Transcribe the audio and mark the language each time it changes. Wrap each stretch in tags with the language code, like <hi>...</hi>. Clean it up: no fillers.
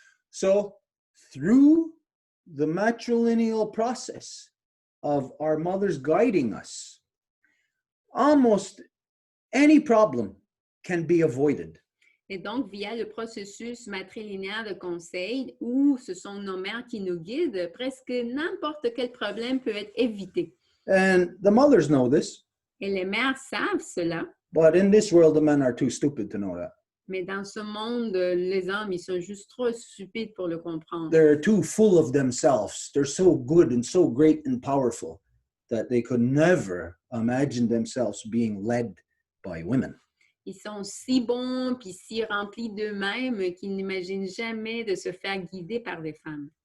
<en>So through the matrilineal process of our mothers guiding us, almost any problem can be avoided.</en> <fr>Et donc, via le processus matrilinéaire de conseil, où ce sont nos mères qui nous guident, presque n'importe quel problème peut être évité.</fr> <en>And the mothers know this,</en> <fr>Et les mères savent cela,</fr> <en>but in this world, the men are too stupid to know that.</en> <fr>mais dans ce monde, les hommes, ils sont juste trop stupides pour le comprendre.</fr> <en>They're too full of themselves. They're so good and so great and powerful that they could never imagine themselves being led by women.</en> <fr>Ils sont si bons puis si remplis d'eux-mêmes qu'ils n'imaginent jamais de se faire guider par des femmes.</fr>